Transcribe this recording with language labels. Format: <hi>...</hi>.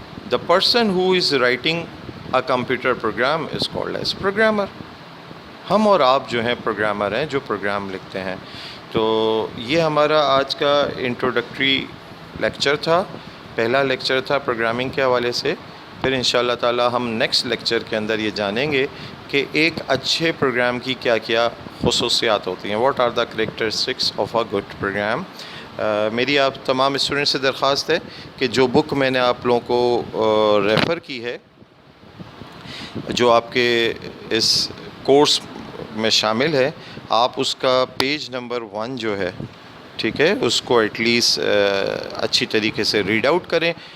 <en>The person who is writing a computer program is called as programmer.</en> <ur>ہم اور آپ جو ہیں پروگرامر ہیں, جو پروگرام لکھتے ہیں. تو یہ ہمارا آج کا انٹروڈکٹری لیکچر تھا, پہلا لیکچر تھا پروگرامنگ کے حوالے سے. پھر انشاءاللہ تعالی ہم نیکسٹ لیکچر کے اندر یہ جانیں گے کہ ایک اچھے پروگرام کی کیا کیا خصوصیات ہوتی ہیں.</ur> <en>What are the characteristics of a good program.</en> <ur>میری آپ تمام اسٹوڈنٹ سے درخواست ہے کہ جو بک میں نے آپ لوگوں کو ریفر کی ہے, جو آپ کے اس کورس میں شامل ہے, آپ اس کا پیج نمبر 1 جو ہے, ٹھیک ہے, اس کو ایٹ لیسٹ اچھی طریقے سے ریڈ آؤٹ کریں.</ur>